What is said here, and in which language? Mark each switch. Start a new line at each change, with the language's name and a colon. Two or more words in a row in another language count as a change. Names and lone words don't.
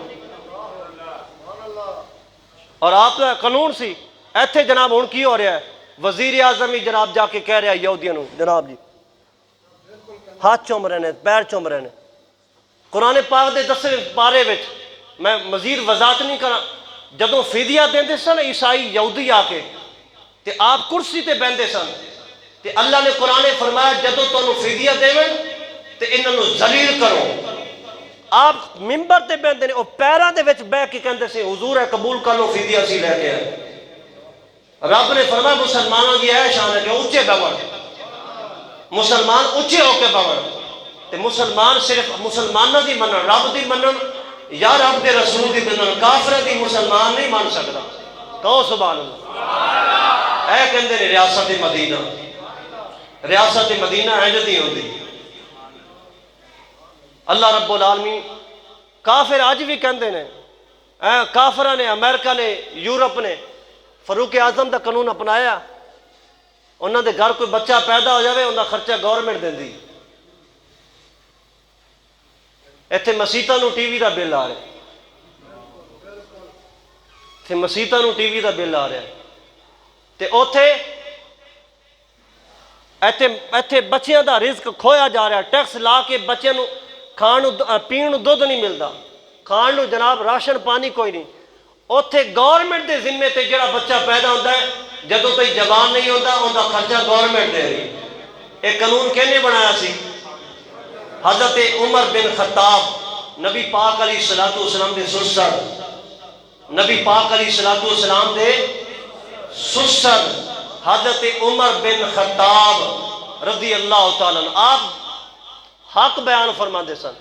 Punjabi: اور آپ کا قانون سی ایتھے جناب ہن کی ہو رہا ہے، وزیر اعظم ہی جناب جا کے کہہ رہا ہے یہودیاں نو، جناب جی ہاتھ چوم رہے ہیں، پیر چوم رہے ہیں۔ قرآن پاک دے 10 پارے وچ میں مزید وضاحت نہیں کرا، جدوں فدیہ دیندے سن عیسائی یہودی آ کے تے آپ کرسی تے بیندے سن، تے اللہ نے قرآن فرمایا جدوں تانوں فدیہ دیون تے انہاں نو ذلیل کرو۔ آپ ممبر تے بیندے نے، او پیراں دے وچ بیٹھ کے کہندے سے حضور ہے قبول کر لو فدیہ سی لے کے آئے۔ رب نے فرمایا مسلمانوں کی ہے شان ہے کہ اونچے بون، مسلمان اونچے ہو کے بون، تے مسلمان صرف مسلمانوں دی منن، رب دی منن یا رب دے رسول دی منن، کافر دی مسلمان نہیں مان سکتا۔ کہو
Arabic: سبحان اللہ۔
Punjabi: اے کہندے نے ریاست مدینہ، ریاست مدینہ اینج دی ہوندی۔
Arabic: اللہ رب العالمین
Punjabi: کافر آج بھی کہندے نے، کافرہ نے، امریکہ نے، یورپ نے فاروق اعظم دا قانون اپنایا، انہاں دے گھر کوئی بچہ پیدا ہو جاوے انہاں خرچہ گورنمنٹ دیندی۔ ایتھے مسیتاں نو ٹی وی دا بل آ رہا ہے، ایتھے مسیتاں نو ٹی وی دا بل آ رہا ہے، تے اوتھے ایتھے بچیاں دا رزق کھویا جا رہا ہے، ٹیکس لا کے بچیاں نو کھان پین نو دودھ نہیں ملدا، کھان نو جناب راشن پانی کوئی نہیں۔ اوتھے گورنمنٹ دے ذمے تے جڑا بچہ پیدا ہوتا ہے جدوں تک جوان نہیں ہوتا ان کا خرچہ گورنمنٹ دے رہی۔ ایک قانون کہنے بنایا سی حضرت عمر بن خطاب، نبی پاک
Arabic: علیہ السلام
Punjabi: دے سسر، نبی پاک
Arabic: علیہ السلام
Punjabi: دے سسر حضرت عمر بن خطاب
Arabic: رضی اللہ تعالیٰ عنہ،
Punjabi: آپ حق بیان فرما دے سن۔